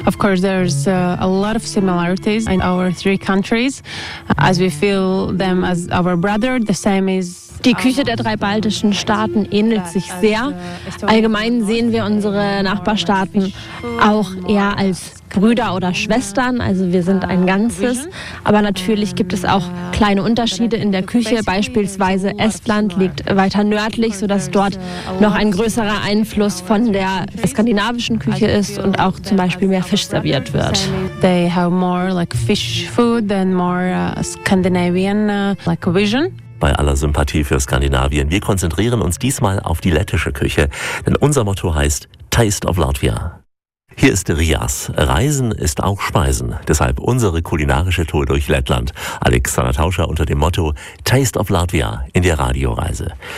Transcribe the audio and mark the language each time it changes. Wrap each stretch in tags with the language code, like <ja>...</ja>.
<en>Of course, there's a lot of similarities in our three countries, as we feel them as our brother. The same is.</en> <de>Die Küche der drei baltischen Staaten ähnelt sich sehr. Allgemein sehen wir unsere Nachbarstaaten auch eher als Brüder oder Schwestern, also wir sind ein Ganzes. Aber natürlich gibt es auch kleine Unterschiede in der Küche. Beispielsweise Estland liegt weiter nördlich, sodass dort noch ein größerer Einfluss von der skandinavischen Küche ist und auch zum Beispiel mehr Fisch serviert wird.</de> <en>They have more like fish food and more Scandinavian like vision.</en> <de>Bei aller Sympathie für Skandinavien, wir konzentrieren uns diesmal auf die lettische Küche, denn unser Motto heißt Taste of Latvia. Hier ist Rias. Reisen ist auch Speisen. Deshalb unsere kulinarische Tour durch Lettland. Alexander Tauscher unter dem Motto Taste of Latvia in der Radioreise.</de>